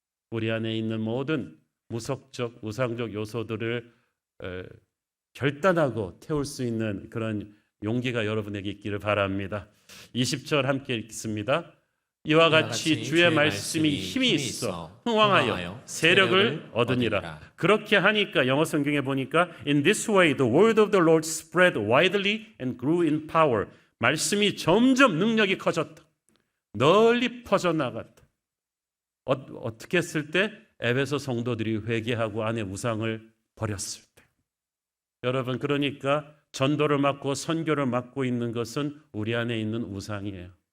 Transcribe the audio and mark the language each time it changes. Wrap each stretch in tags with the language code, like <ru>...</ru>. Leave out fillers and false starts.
<ko>우리 안에 있는 모든 무속적, 우상적 요소들을 결단하고 태울 수 있는 그런 용기가 여러분에게 있기를 바랍니다. 20절 함께 읽습니다. 이와 같이 주의 말씀이 힘이 있어 흥왕하여 세력을 얻으니라. 그렇게 하니까 영어 성경에 보니까</ko> <en>In this way the word of the Lord spread widely and grew in power.</en> <ko>말씀이 점점 능력이 커졌다. 널리 퍼져나갔다. 어떻게 했을 때? 에베소 성도들이 회개하고 안에 우상을 버렸을 때. 여러분, 그러니까 전도를 맡고 선교를 맡고 있는 것은 우리 안에 있는 우상이에요.</ko>